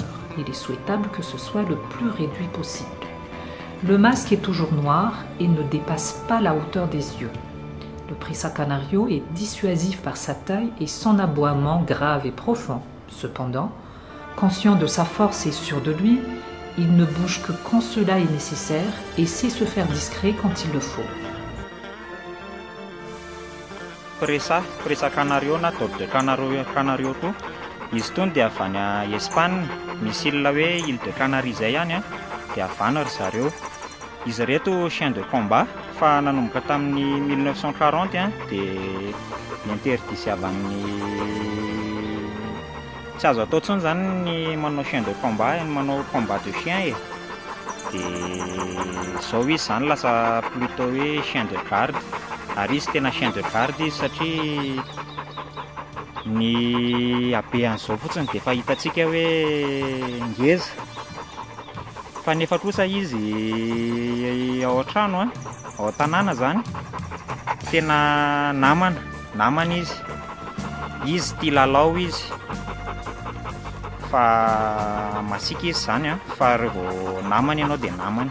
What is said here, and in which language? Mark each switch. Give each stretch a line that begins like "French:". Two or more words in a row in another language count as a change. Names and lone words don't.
French: Il est souhaitable que ce soit le plus réduit possible. Le masque est toujours noir et ne dépasse pas la hauteur des yeux. Le Presa Canario est dissuasif par sa taille et son aboiement grave et profond. Cependant, conscient de sa force et sûr de lui, il ne bouge que quand cela est nécessaire et sait se faire discret quand il le faut.
Malagasy: Presa Canario na Dog de Canario to, izy itony dia avy any Espagne, misy ilona hoe Île de Canaries zay ihany a, dia avana ry zareo. Izy reto
French: chien de combat
Malagasy: fa nanomboka tamin'ny 1940 a, dia interdisy avy amin'ny tsy azo atao intsony zany ny manao
French: chien de combat,
Malagasy: manao
French: combat de chien
Malagasy: e. Dia zao izy zany lasa plutôt hoe
French: chien de garde,
Malagasy: ary izy tena
French: chien de garde
Malagasy: izy satria ny habean'izao fotsiny dia efa hitantsika hoe ngeza, fa nefa kosa izy ao an-trano a, ao an-tanàna zany tena namana izy tia lalao izy, fa masika izy zany a, fa rehefa namany ianao dia namany.